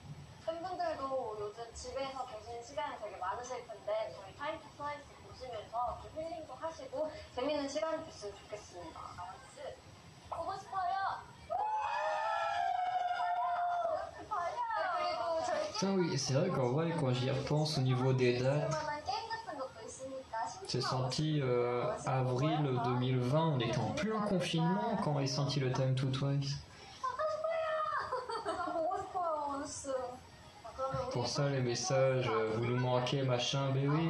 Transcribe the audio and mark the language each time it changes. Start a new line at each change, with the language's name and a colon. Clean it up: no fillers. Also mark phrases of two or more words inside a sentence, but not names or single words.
Korean: 팬분들도 요즘 집에서 계신 시간이 되게 많으실 텐데 저희 타임 투 트와이스 보시면서 좀 힐링도 하시고 재밌는 시간이 됐으면 좋겠습니다. 보고 싶어요. 그리고 저희
French: Putain, oui, c'est vrai qu'en vrai, quand j'y repense au niveau des dates, c'est sorti avril 2020, on était en plein confinement quand est sorti le Time to Twice. Pour ça, les messages, vous nous manquez, machin, ben oui.